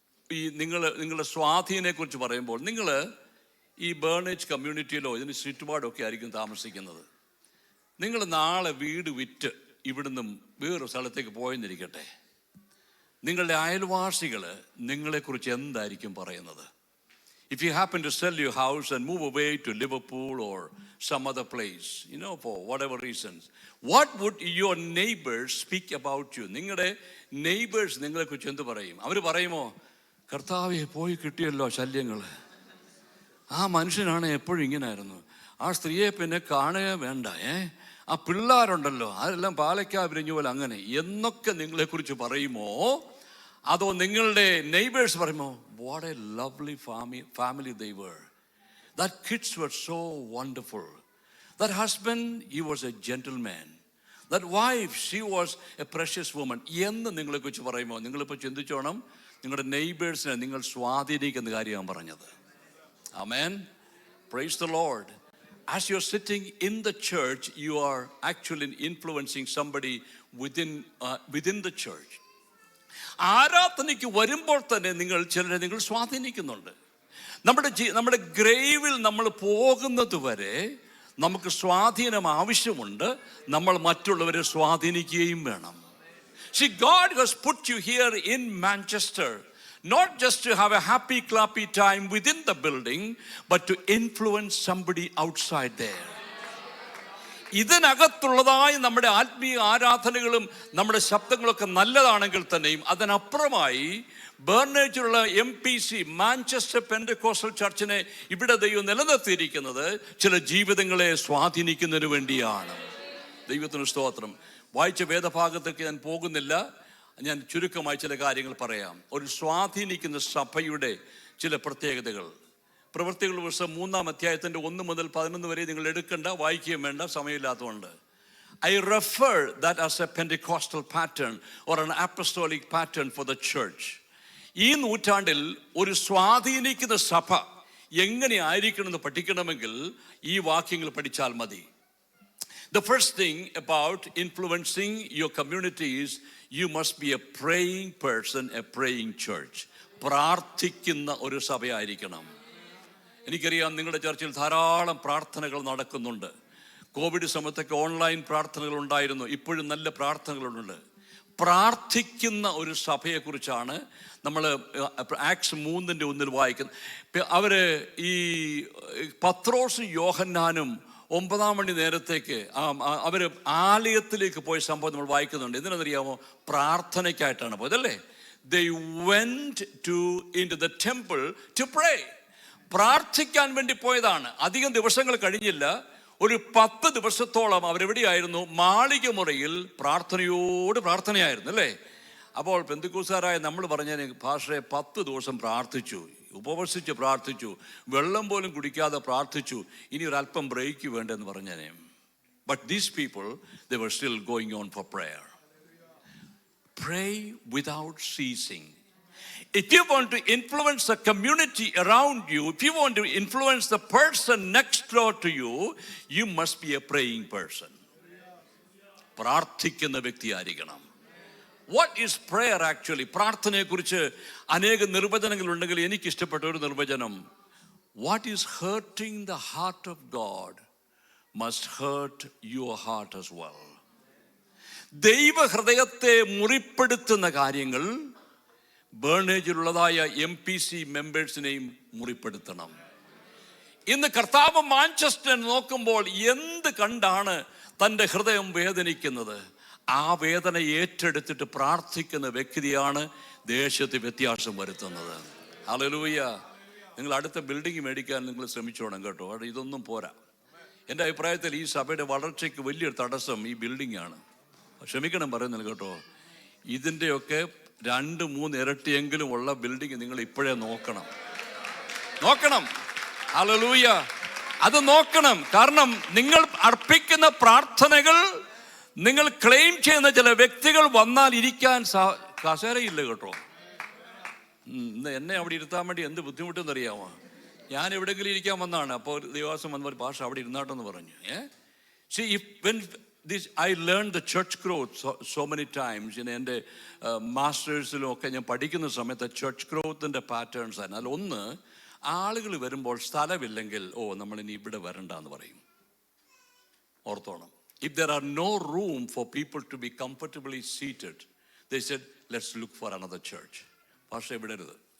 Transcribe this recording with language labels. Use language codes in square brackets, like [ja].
[ml] നിങ്ങളുടെ സ്വാധീനെക്കുറിച്ച് പറയുമ്പോൾ നിങ്ങൾ ഈ ബേണേജ് കമ്മ്യൂണിറ്റിയിലോ ഇതിന് ചുറ്റുപാടൊക്കെ ആയിരിക്കും താമസിക്കുന്നത്. നിങ്ങൾ നാളെ വീട് വിറ്റ് ഇവിടുന്ന് വേറൊരു സ്ഥലത്തേക്ക് പോയെന്നിരിക്കട്ടെ, നിങ്ങളുടെ അയൽവാസികൾ നിങ്ങളെക്കുറിച്ച് എന്തായിരിക്കും പറയുന്നത്? [en] If you happen to sell your house and move away to Liverpool or some other place, for whatever reasons, what would your neighbors speak about you? [ml] നിങ്ങളുടെ നെയ്ബേഴ്സ് നിങ്ങളെക്കുറിച്ച് എന്ത് പറയും? അവർ പറയുമോ, കർത്താവേ പോയി കിട്ടിയല്ലോ ശല്യങ്ങൾ, ആ മനുഷ്യനാണ് എപ്പോഴും ഇങ്ങനായിരുന്നു, ആ സ്ത്രീയെ പിന്നെ കാണുക വേണ്ട, ആ പിള്ളേരുണ്ടല്ലോ അതെല്ലാം പാലയ്ക്കാ വിരിഞ്ഞ പോലെ അങ്ങനെ എന്നൊക്കെ നിങ്ങളെക്കുറിച്ച് പറയുമോ? അതോ നിങ്ങളുടെ നെയ്ബേഴ്സ് പറയുമോ, [en] what a lovely family they were, that kids were so wonderful, that husband, he was a gentleman, that wife, she was a precious woman [ml] എന്ന് നിങ്ങളെക്കുറിച്ച് പറയുമോ? നിങ്ങളിപ്പോൾ ചിന്തിച്ചോണം, നിങ്ങളുടെ നെയ്ബേഴ്സിനെ നിങ്ങൾ സ്വാധീനിക്കുന്ന കാര്യമാണ് പറഞ്ഞത്. [en] Amen. Praise the Lord. As you're sitting in the church, you are actually influencing somebody within the church. [ml] ആരാധനയ്ക്ക് വരുമ്പോൾ തന്നെ ചിലരെ നിങ്ങൾ സ്വാധീനിക്കുന്നുണ്ട്. നമ്മുടെ ഗ്രേവിൽ നമ്മൾ പോകുന്നത് വരെ നമുക്ക് സ്വാധീനം ആവശ്യമുണ്ട്. നമ്മൾ മറ്റുള്ളവരെ സ്വാധീനിക്കുകയും വേണം. [en] See, God has put you here in Manchester, not just to have a happy clappy time within the building, but to influence somebody outside there. [ml] ഇതിനകത്തുള്ളതായ നമ്മുടെ ആത്മീയ ആരാധനകളും നമ്മുടെ ശബ്ദങ്ങളൊക്കെ നല്ലതാണെങ്കിൽ തന്നെയും അതിനപ്പുറമായി ബേർണേജിലുള്ള MPC മാഞ്ചസ്റ്റർ പെന്റക്കോസ്റ്റൽ ചർച്ചിനെ ഇവിടെ ദൈവം നിലനിർത്തിയിരിക്കുന്നത് ചില ജീവിതങ്ങളെ സ്വാധീനിക്കുന്നതിന് വേണ്ടിയാണ്. ദൈവത്തിന് സ്തോത്രം. വായിച്ച വേദഭാഗത്തേക്ക് ഞാൻ പോകുന്നില്ല, ഞാൻ ചുരുക്കമായി ചില കാര്യങ്ങൾ പറയാം. ഒരു സ്വാധീനിക്കുന്ന സഭയുടെ ചില പ്രത്യേകതകൾ. പ്രവൃത്തികളുടെ പുസ്തകം 3-ാം അധ്യായത്തിൻ്റെ 1 മുതൽ 11 വരെ നിങ്ങൾ എടുക്കണ്ട, വായിക്കുകയും വേണ്ട, സമയമില്ലാത്തതുകൊണ്ട്. [en] I refer that as a Pentecostal pattern or an apostolic pattern for the church. [ml] ഈ നൂറ്റാണ്ടിൽ ഒരു സ്വാധീനിക്കുന്ന സഭ എങ്ങനെ ആയിരിക്കണമെന്ന് പഠിക്കണമെങ്കിൽ ഈ വാക്യങ്ങൾ പഠിച്ചാൽ മതി. [en] The first thing about influencing your community is you must be a praying person, a praying church. [ml] പ്രാർത്ഥിക്കുന്ന ഒരു സഭയായിരിക്കണം. എനിക്കറിയാം നിങ്ങളുടെ ചർച്ചിൽ ധാരാളം പ്രാർത്ഥനകൾ നടക്കുന്നുണ്ട്. കോവിഡ് സമയത്തൊക്കെ ഓൺലൈൻ പ്രാർത്ഥനകൾ ഉണ്ടായിരുന്നു, ഇപ്പോഴും നല്ല പ്രാർത്ഥനകളുണ്ട്. പ്രാർത്ഥിക്കുന്ന ഒരു സഭയെക്കുറിച്ചാണ് നമ്മൾ ആക്ട്സ് 3:1 വായിക്കുന്നത്. അവർ ഈ പത്രോസും യോഹന്നാനും 9 മണി നേരത്തേക്ക് അവർ ആലയത്തിലേക്ക് പോയ സംഭവം നമ്മൾ വായിക്കുന്നുണ്ട്. എന്തിനെന്നറിയാമോ? പ്രാർത്ഥനയ്ക്കായിട്ടാണ് പോയതല്ലേ. [en] They went into the temple to pray. [ml] പ്രാർത്ഥിക്കാൻ വേണ്ടി പോയതാണ്. അധികം ദിവസങ്ങൾ കഴിഞ്ഞില്ല, ഒരു 10 ദിവസത്തോളം അവരെവിടെയായിരുന്നു? മാളിക മുറിയിൽ പ്രാർത്ഥനയായിരുന്നു അല്ലേ. അപ്പോൾ പെന്തക്കോസ്തുകാരായ നമ്മൾ പറഞ്ഞ ഭാഷയെ 10 ദിവസം പ്രാർത്ഥിച്ചു, ഉപവസിച്ച് പ്രാർത്ഥിച്ചു, വെള്ളം പോലും കുടിക്കാതെ പ്രാർത്ഥിച്ചു, ഇനി ഒരല്പം ബ്രേക്ക് വേണ്ടെന്ന് പറഞ്ഞേനെ. [en] But these people, they were still going on for prayer. Pray without ceasing. If you want to influence the community around you, if you want to influence the person next door to you, you must be a praying person. [ml] പ്രാർത്ഥിക്കുന്ന വ്യക്തിയായിരിക്കണം. [en] What is prayer actually? [ml] പ്രാർത്ഥനയെക്കുറിച്ച് അനേക നിർവചനങ്ങൾ ഉണ്ടെങ്കിൽ എനിക്ക് ഇഷ്ടപ്പെട്ട ഒരു നിർവചനം, [en] what is hurting the heart of God must hurt your heart as well. [ml] ദൈവ ഹൃദയത്തെ മുറിപ്പെടുത്തുന്ന കാര്യങ്ങൾ ബേർണേജിലുള്ളതായ MPC മെമ്പേഴ്സിനെയും മുറിപ്പെടുത്തണം. ഇന്ന് കർത്താവ് മാഞ്ചസ്റ്റർ നോക്കുമ്പോൾ എന്ത് കണ്ടാണ് തൻ്റെ ഹൃദയം വേദനിക്കുന്നത്? ആ വേദന ഏറ്റെടുത്തിട്ട് പ്രാർത്ഥിക്കുന്ന വ്യക്തിയാണ് ദേശത്ത് വ്യത്യാസം വരുത്തുന്നത്. ഹല്ലേലൂയ. നിങ്ങൾ അടുത്ത ബിൽഡിംഗ് മേടിക്കാൻ നിങ്ങൾ ശ്രമിച്ചോണം കേട്ടോ. ഇതൊന്നും പോരാ. എൻ്റെ അഭിപ്രായത്തിൽ ഈ സഭയുടെ വളർച്ചയ്ക്ക് വലിയൊരു തടസ്സം ഈ ബിൽഡിംഗ് ആണ്. ക്ഷമിക്കണം പറയുന്നത് കേട്ടോ. ഇതിൻ്റെയൊക്കെ 2-3 ഇരട്ടിയെങ്കിലും ഉള്ള ബിൽഡിംഗ് നിങ്ങൾ ഇപ്പോഴേ നോക്കണം. ഹല്ലേലൂയ. അത് നോക്കണം. കാരണം നിങ്ങൾ അർപ്പിക്കുന്ന പ്രാർത്ഥനകൾ നിങ്ങൾ ക്ലെയിം ചെയ്യുന്ന ചില വ്യക്തികൾ വന്നാൽ ഇരിക്കാൻ കസേരയില്ല കേട്ടോ. എന്നെ അവിടെ ഇരുത്താൻ വേണ്ടി എന്ത് ബുദ്ധിമുട്ടെന്ന് അറിയാമോ? ഞാൻ എവിടെയെങ്കിലും ഇരിക്കാൻ വന്നതാണ്. അപ്പോൾ ദേവാസം വന്നവർ ഭാഷ അവിടെ ഇരുന്നാട്ടെന്ന് പറഞ്ഞു. [en] See, when I learned the church growth so many times. [ml] എൻ്റെ മാസ്റ്റേഴ്സിലും ഒക്കെ ഞാൻ പഠിക്കുന്ന സമയത്ത് ചർച്ച് ഗ്രോത്തിൻ്റെ പാറ്റേൺസ് ആയിരുന്നു. അതിലൊന്ന്, ആളുകൾ വരുമ്പോൾ സ്ഥലമില്ലെങ്കിൽ നമ്മളിനി ഇവിടെ വരണ്ടെന്ന് പറയും. ഓർത്തോണം. [en] If there are no room for people to be comfortably seated, they said, let's look for another church. [ml] പക്ഷേ വിടരുത്.